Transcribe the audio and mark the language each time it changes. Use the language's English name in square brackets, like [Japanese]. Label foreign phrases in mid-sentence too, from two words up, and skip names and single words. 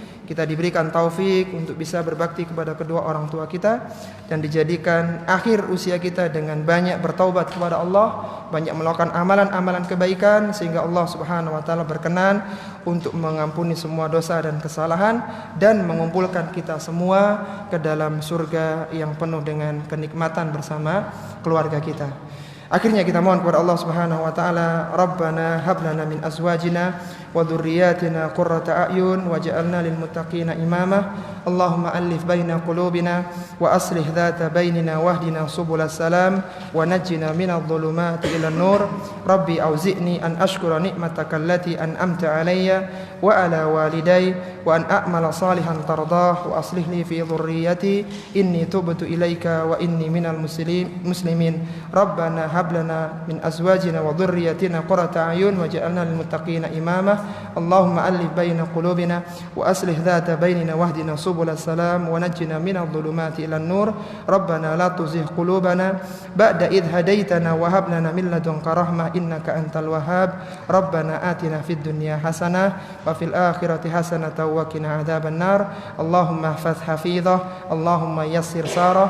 [Indonesian] kita diberikan taufik untuk bisa berbakti kepada kedua orang tua kita, dan dijadikan akhir usia kita dengan banyak bertaubat kepada Allah, banyak melakukan amalan-amalan kebaikan, sehingga Allah [Arabic] سبحانه وتعالى [Indonesian] berkenan untuk mengampuni semua dosa dan kesalahan dan mengumpulkan kita semua ke dalam surga yang penuh dengan kenikmatan bersama keluarga kita. Akhirnya kita mohon kepada [Arabic] الله سبحانه وتعالى، ربنا هب لنا من أزواجنا وذرياتنا قرة أعين واجعلنا للمتقين إماما. اللهم ألف بين قلوبنا وأصلح ذات بيننا واهدنا سبل السلام ونجنا من الظلمات إلى النور. رب أوزعني أن أشكر نعمتك التي أنعمت علي وعلى والدي وأن أعمل صالحا ترضاه وأصلح لي في ذريتي إني تبت إليك وإني من المسلمين. ربنا هب لنا من أزواجنا وذرياتنا قرة أعين واجعلنا للمتقين إماما. اللهم ألف بين قلوبنا وأصلح ذات بيننا واهدنا سبل السلام ونجنا من الظلمات إلى النور. ربنا لا تزغ قلوبنا بعد إذ هديتنا وهب لنا من لدنك رحمة إنك أنت الوهاب. ربنا آتنا في الدنيا حسنة وفي الآخرة حسنة وقنا عذاب النار. اللهم احفظ حافظة، اللهم يسر سارة.